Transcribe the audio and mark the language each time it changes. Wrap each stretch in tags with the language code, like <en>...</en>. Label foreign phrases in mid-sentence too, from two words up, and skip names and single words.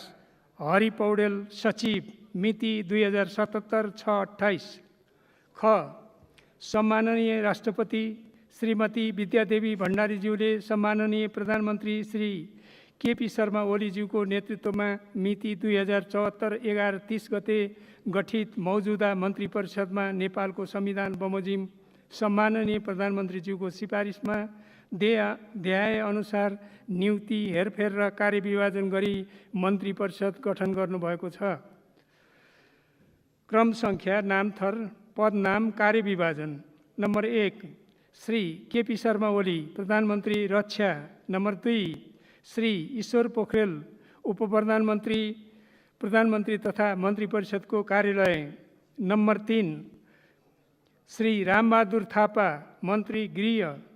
<ne>हरि पौडेल, सचिव, मिति 2077 6/28। ख, सम्माननीय राष्ट्रपति श्रीमती विद्यादेवी भण्डारीज्यूले सम्माननीय प्रधानमन्त्री श्री केपी शर्मा ओलीज्यूको नेतृत्वमा मिति 2074 11/30 गते गठित मौजूदा मन्त्री परिषदमा नेपालको संविधान बमोजिम सम्माननीय प्रधानमन्त्रीज्यूको सिफारिसमा देहाय अनुसार नियुक्ति, हेरफेर र कार्यविभाजन गरी मन्त्री परिषद गठन गर्नुभएको छ। क्रम सङ्ख्या, नाम थर, पद नाम, कार्यविभाजन। नम्बर 1, श्री केपी शर्मा ओली, प्रधानमन्त्री रक्षा। नम्बर 2, श्री ईश्वर पोखरेल, प्रधानमन्त्री तथा मन्त्री परिषदको कार्यालय। नम्बर 3, श्री रामबहादुर थापा, मन्त्री गृह।</ne>